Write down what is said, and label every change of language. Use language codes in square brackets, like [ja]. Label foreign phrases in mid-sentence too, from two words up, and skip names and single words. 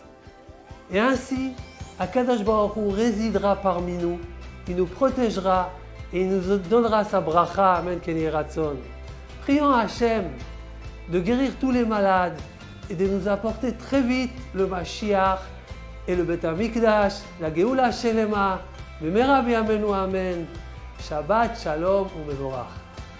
[fr] Et ainsi, [he] הקדוש ברוך הוא [fr] résidera parmi nous, il nous protégera et il nous donnera sa bracha, [he] אמן, כן יהי רצון. [fr] Prions à Hachem de guérir tous les malades et de nous apporter très vite le Mashiach et le [he] בית המקדש, [fr] la [he] גאולה שלמה, במהרה בימינו אמן. שבת שלום ומבורך.